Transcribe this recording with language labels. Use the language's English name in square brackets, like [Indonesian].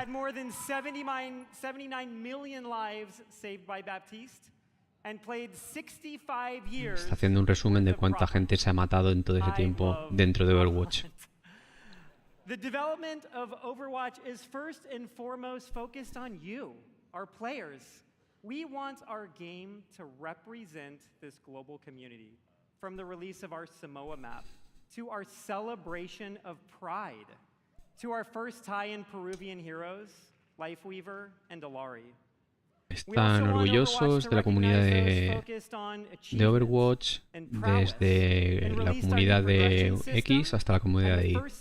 [English] Had more than 79 million lives saved by Baptiste and played 65 years. [Spanish] Está haciendo un resumen de cuánta gente se ha matado en todo ese tiempo dentro de Overwatch. [English] The development of Overwatch is first and foremost focused on you, our players. We want our game to represent this global community. From the release of our Samoa map, to our celebration of Pride, to our first tie-in Peruvian heroes, Lifeweaver and Alari. [Spanish] Están orgullosos de la comunidad de Overwatch, desde la comunidad de X hasta la comunidad de Y.